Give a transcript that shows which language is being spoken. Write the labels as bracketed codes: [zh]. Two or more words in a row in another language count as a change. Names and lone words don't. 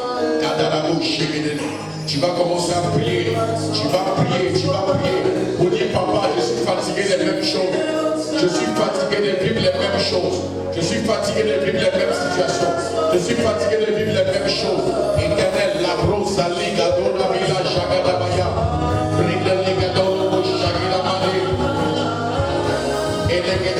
[fr] Tu vas commencer à prier. Tu vas prier, tu vas prier. Pour dire, papa, je suis fatigué des mêmes choses. Je suis fatigué de vivre les mêmes choses. Je suis fatigué de vivre les mêmes situations. Je suis fatigué de vivre les mêmes choses. Éternel, la brosse, la liga, dona, vila, jagadabaya. Bring the liga, dona, jagadamane. Et